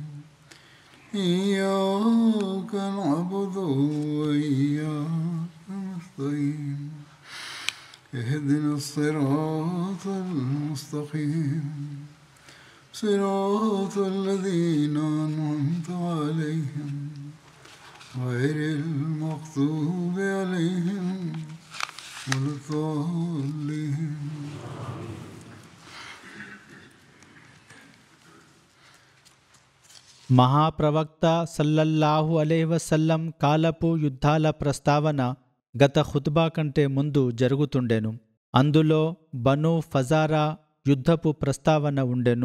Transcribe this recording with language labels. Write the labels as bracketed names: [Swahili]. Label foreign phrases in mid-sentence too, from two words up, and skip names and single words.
[Arabic] إياك نعبد وإياك نستعين اهدنا الصراط المستقيم صراط الذين أنعمت عليهم غير المغضوب عليهم ولا الضالين. [Telugu] మహాప్రవక్త [Arabic] صلى الله عليه وسلم [Telugu] కాలపు యుద్ధాల ప్రస్తావన గత ఖుత్బా కంటే ముందు జరుగుతుండెను. అందులో బనూ ఫజారా యుద్ధపు ప్రస్తావన ఉండెను.